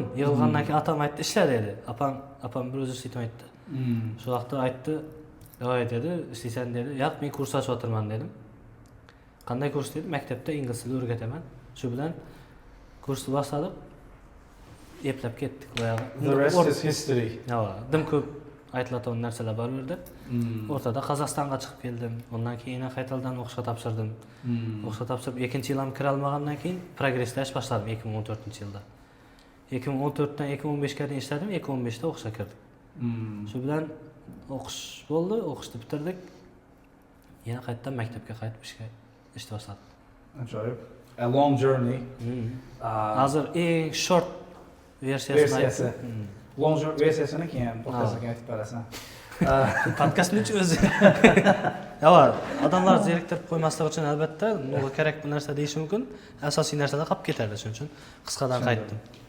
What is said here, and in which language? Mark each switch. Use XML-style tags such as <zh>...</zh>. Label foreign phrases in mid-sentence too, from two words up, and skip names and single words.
<uz>Yig'ilgandan keyin atam aytdi, ishla dedi. Apam bir o'zi ishlayman aytdi. Shu vaqtda aytdi, "Yo'q" dedi, "ishlaysan" dedi. "Yo'q, men kurs ochib o'tirman" dedim. "Qanday kurs?" dedi. "Maktabda ingliz tilini o'rgataman." Shu bilan kursni boshladik. Eplab ketdik boyag'i.</uz> <en>The rest is history.</en> <uz>Hava. Dim ko'p aytiladigan narsalar bor bu yerda. O'rtada Qozog'istonga chiqib keldim. Ondan keyin qaytadan o'qishga topshirdim. O'qishga topshirib, ikkinchi yil ham kira olmagandan keyin progresslash boshladim 2014-yilda. 2014dan 2015ga qadar ishladim, 2015da o'qishga kirdim. Shu bilan o'qish bo'ldi, o'qishni bitirdik. Yana qaytadan maktabga qaytib ishga boshladim. Ajoyib.</uz> <en>A long journey.</en> <uz>Hozir eng short versiyasi. Long versiyasini keyin podcastga aytib berasan. Podkastning o'zi. Yo'q, odamlar zeriktirib qo'ymaslik uchun albatta nima kerak bu narsa deyish mumkin. Asosiy narsalar qolib ketadi, shuning uchun qisqadan qaytdim.</uz>